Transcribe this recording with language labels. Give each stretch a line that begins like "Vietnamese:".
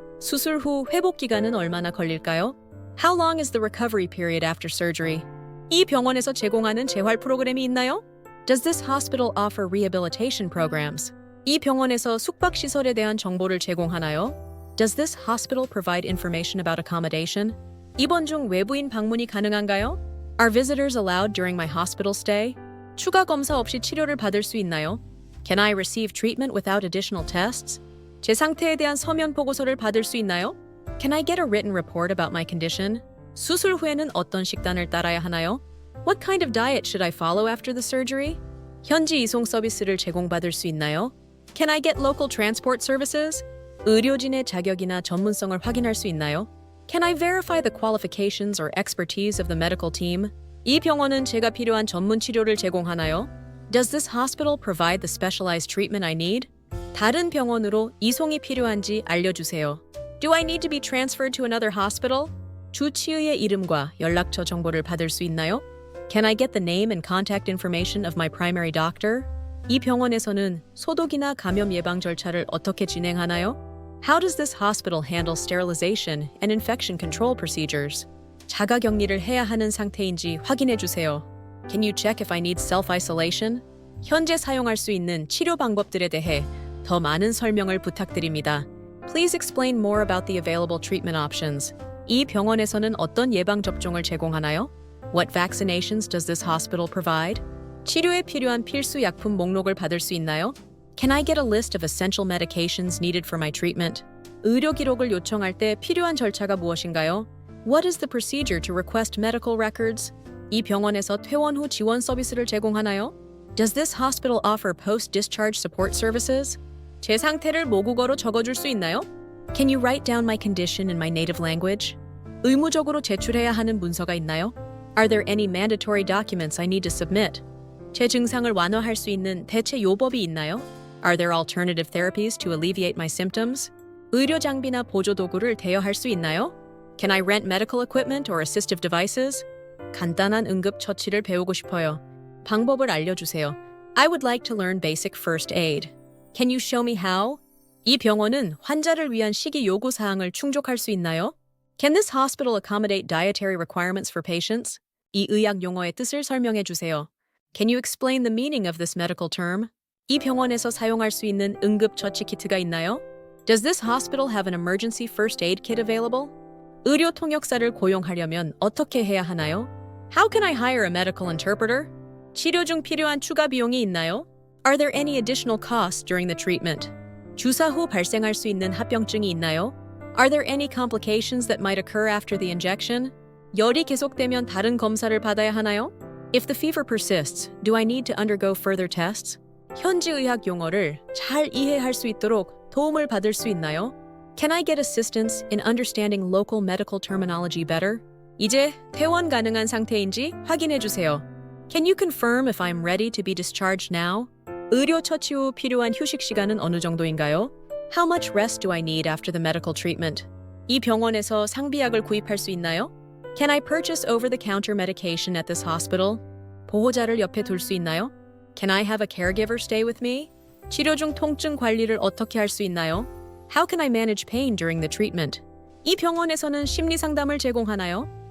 Korean: 수술 후 회복 기간은 얼마나 걸릴까요?
English: How long is the recovery period after surgery?
Korean: 이 병원에서 제공하는 재활 프로그램이 있나요?
English: Does this hospital offer rehabilitation programs?
Korean: 이 병원에서 숙박 시설에 대한 정보를 제공하나요?
English: Does this hospital provide information about accommodation?
Korean: 입원 중 외부인 방문이 가능한가요?
English: Are visitors allowed during my hospital stay?
Korean: 추가 검사 없이 치료를 받을 수 있나요?
English: Can I receive treatment without additional tests?
Korean: 제 상태에 대한 서면 보고서를 받을 수 있나요?
English: Can I get a written report about my condition?
Korean: 수술 후에는 어떤 식단을 따라야 하나요?
English: What kind of diet should I follow after the surgery?
Korean: 현지 이송 서비스를 제공받을 수 있나요?
English: Can I get local transport services?
Korean: 의료진의 자격이나 전문성을 확인할 수 있나요?
English: Can I verify the qualifications or expertise of the medical team?
Korean: 이 병원은 제가 필요한 전문 치료를 제공하나요?
English: Does this hospital provide the specialized treatment I need?
Korean: 다른 병원으로 이송이 필요한지 알려주세요.
English: Do I need to be transferred to another hospital?
Korean: 주치의의 이름과 연락처 정보를 받을 수 있나요?
English: Can I get the name and contact information of my primary doctor?
Korean: 이 병원에서는 소독이나 감염 예방 절차를 어떻게 진행하나요?
English: How does this hospital handle sterilization and infection control procedures?
Korean: 자가 격리를 해야 하는 상태인지 확인해 주세요.
English: Can you check if I need self-isolation?
Korean: 현재 사용할 수 있는 치료 방법들에 대해 더 많은 설명을 부탁드립니다.
English: Please explain more about the available treatment options.
Korean: 이 병원에서는 어떤 예방 접종을 제공하나요?
English: What vaccinations does this hospital provide?
Korean: 치료에 필요한 필수 약품 목록을 받을 수 있나요?
English: Can I get a list of essential medications needed for my treatment?
Korean: 의료 기록을 요청할 때 필요한 절차가 무엇인가요?
English: What is the procedure to request medical records?
Korean: 이 병원에서 퇴원 후 지원 서비스를 제공하나요?
English: Does this hospital offer post-discharge support services?
Korean: 제 상태를 모국어로 적어줄 수 있나요?
English: Can you write down my condition in my native language?
Korean: 의무적으로 제출해야 하는 문서가 있나요?
English: Are there any mandatory documents I need to submit?
Korean: 제 증상을 완화할 수 있는 대체 요법이 있나요?
English: Are there alternative therapies to alleviate my symptoms?
Korean: 의료 장비나 보조 도구를 대여할 수 있나요?
English: Can I rent medical equipment or assistive devices?
Korean: 간단한 응급 처치를 배우고 싶어요. 방법을 알려주세요.
English: I would like to learn basic first aid. Can you show me how?
Korean: 이 병원은 환자를 위한 식이 요구 사항을 충족할 수 있나요?
English: Can this hospital accommodate dietary requirements for patients?
Korean: 이 의학 용어의 뜻을 설명해 주세요.
English: Can you explain the meaning of this medical term?
Korean: 이 병원에서 사용할 수 있는 응급 처치 키트가 있나요?
English: Does this hospital have an emergency first aid kit available?
Korean: 의료 통역사를 고용하려면 어떻게 해야 하나요?
English: How can I hire a medical interpreter?
Korean: 치료 중 필요한 추가 비용이 있나요?
English: Are there any additional costs during the treatment?
Korean: 주사 후 발생할 수 있는 합병증이 있나요?
English: Are there any complications that might occur after the injection?
Korean: 열이 계속되면 다른 검사를 받아야 하나요?
English: If the fever persists, do I need to undergo further tests?
Korean: 현지 의학 용어를 잘 이해할 수 있도록 도움을 받을 수 있나요?
English: Can I get assistance in understanding local medical terminology better?
Korean: 이제 퇴원 가능한 상태인지 확인해 주세요.
English: Can you confirm if I'm ready to be discharged now?
Korean: 의료 처치 후 필요한 휴식 시간은 어느 정도인가요?
English: How much rest do I need after the medical treatment?
Korean: 이 병원에서 상비약을 구입할 수 있나요?
English: Can I purchase over-the-counter medication at this hospital?
Korean: 보호자를 옆에 둘 수 있나요?
English: Can I have a caregiver stay with me?
Korean: 치료 중 통증 관리를 어떻게 할 수 있나요?
English: How can I manage pain during the treatment?
Korean: 이 병원에서는 심리 상담을 제공하나요?